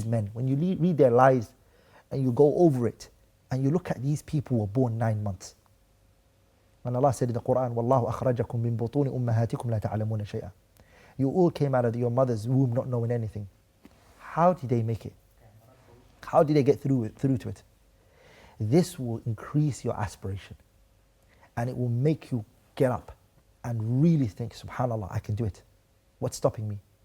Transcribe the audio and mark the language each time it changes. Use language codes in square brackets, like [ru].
[en] These men, when you read their lives and you go over it and you look at these people who were born 9 months. And Allah said in the Quran, [ar] وَاللَّهُ أَخْرَجَكُم مِّن بُطُونِ أُمَّهَاتِكُمْ لَا تَعْلَمُونَ شَيْئًا. [en] You all came out of your mother's womb not knowing anything. How did they make it? How did they get through to it? This will increase your aspiration and it will make you get up and really think, subhanallah, I can do it. What's stopping me?